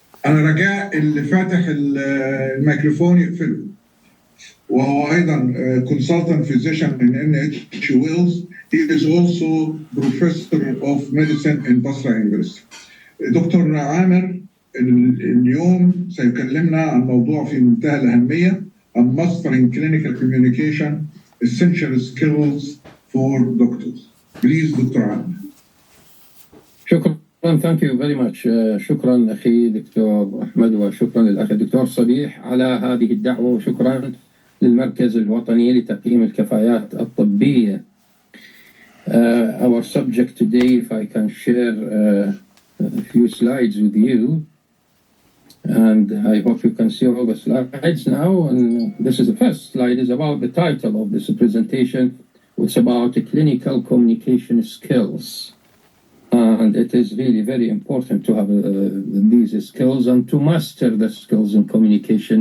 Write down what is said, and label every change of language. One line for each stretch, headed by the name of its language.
Arabic: أنا رجاء اللي فاتح الميكروفون يقفله. وهو أيضا
English: consultant physician in NH Wales. He is also professor of medicine in Basra University.
Arabic: دكتور عامر اليوم سيكلمنا عن موضوع في منتهى الأهمية، عن Mastering Clinical Communication Essential Skills for Doctors. Please دكتور عامر. شكرا.
English: Thank you very much.
Arabic: شكرا أخي دكتور أحمد، وشكرا للأخ الدكتور صبيح على هذه الدعوة، وشكرا للمركز الوطني لتقييم الكفاءات الطبية.
English: Our subject today, if I can share a few slides with you, and I hope you can see all the slides now. And this is the first slide, is about the title of this presentation. It's about clinical communication skills. And it is really very important to have these skills and to master the skills in communication.